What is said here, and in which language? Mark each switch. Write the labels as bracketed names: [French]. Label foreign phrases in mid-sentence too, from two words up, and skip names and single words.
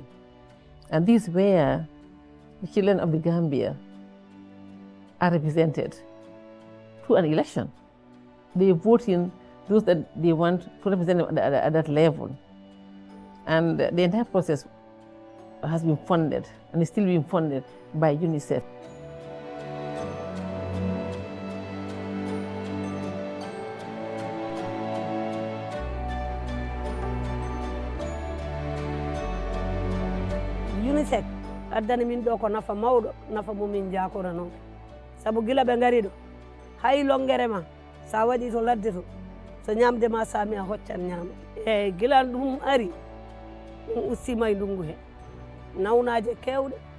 [English] And this is where the children of the Gambia are represented through an election. They vote in those that they want to represent them at that level. And the entire process has been funded and is still being funded by UNICEF. [Fula] UNICEF addani min ɗo ko nafa mawɗo nafa mumin jakora noon sabu gila ɓe ngari ɗo hay longere ma sa waɗi to ladde to so ñamde ma sami a hoccan ñama eyyi gila ɗum ari ɗum ustima e ndungu he nawnaje kewɗe